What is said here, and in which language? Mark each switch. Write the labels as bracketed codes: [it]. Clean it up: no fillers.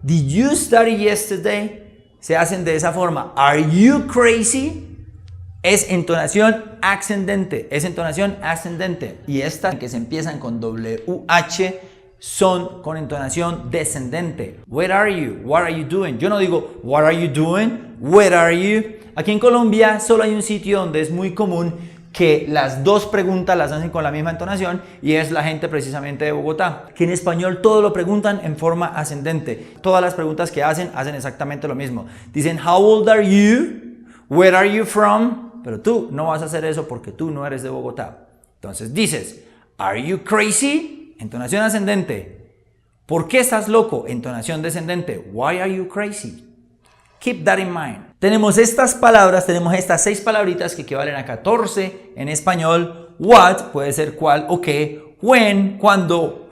[en] Did you study yesterday? [es] Se hacen de esa forma. [en] Are you crazy? [es] Es entonación ascendente. Es entonación ascendente. Y estas que se empiezan con WH son con entonación descendente. [en] Where are you? What are you doing? [es] Yo no digo [en] what are you doing? Where are you? [es] Aquí en Colombia solo hay un sitio donde es muy común que las dos preguntas las hacen con la misma entonación y es la gente precisamente de Bogotá, que en español todo lo preguntan en forma ascendente. Todas las preguntas que hacen exactamente lo mismo. Dicen [en] how old are you? Where are you from? [es] Pero tú no vas a hacer eso porque tú no eres de Bogotá. Entonces dices [en] are you crazy? [es] Entonación ascendente. ¿Por qué estás loco? Entonación descendente. [en] Why are you crazy? Keep that in mind. [es] Tenemos estas palabras, tenemos estas 6 palabritas que equivalen a 14 en español. What puede ser cuál o qué. When, cuándo.